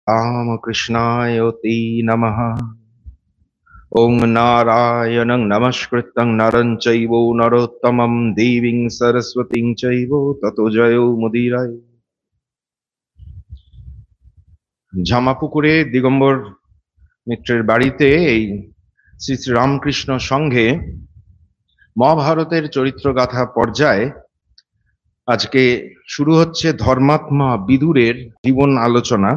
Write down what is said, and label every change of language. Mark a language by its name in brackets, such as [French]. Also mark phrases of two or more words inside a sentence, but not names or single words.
[Sanskrit] रामकृष्णाय नमः। ओं नारायणं नमस्कृतं नरं चैव नरोत्तमं देवीं सरस्वतीं चैव ततो जयो मुदीरये। [Bangla] ঝামাপুকুরে দিগম্বর মিত্রের বাড়িতে এই শ্রী শ্রী রামকৃষ্ণ সংঘে মহাভারতের চরিত্রগাথা পর্যায়ে আজকে শুরু হচ্ছে ধর্মাত্মা বিদুরের জীবন আলোচনা।